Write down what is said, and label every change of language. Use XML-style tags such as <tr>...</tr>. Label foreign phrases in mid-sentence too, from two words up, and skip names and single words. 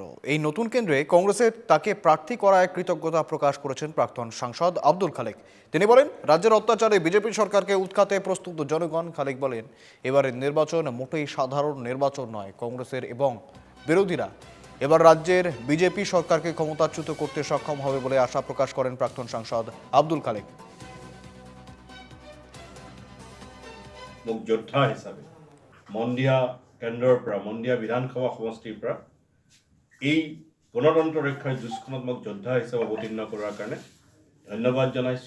<bn>এই নতুন কেন্দ্রে কংগ্রেসের তাকে প্রার্থী করায় কৃতজ্ঞতা প্রকাশ করেছেন প্রাক্তন সাংসদ আব্দুল খালেক। তিনি বলেন, রাজ্যের অত্যাচারে বিজেপি সরকারকে উৎখাতে প্রস্তুত জনগণ। খালেক বলেন, এবারের নির্বাচন মোটেই সাধারণ নির্বাচন নয়। কংগ্রেসের এবং বিরোধীরা এবার রাজ্যের বিজেপি সরকারকে ক্ষমতাচ্যুত করতে সক্ষম হবে বলে আশা প্রকাশ করেন প্রাক্তন সাংসদ আব্দুল খালেক।</bn> <as>যোদ্ধা হিচাপে মন্দিয়া কেন্দ্ৰৰ পৰা মন্দিয়া বিধানসভা সমষ্টিৰ পৰা এই গণতন্ত্ৰ ৰক্ষাৰ যুঁজখনত মোক যোদ্ধা হিচাপে অৱতীৰ্ণ কৰাৰ কাৰণে ধন্যবাদ জনাইছোঁ।</as>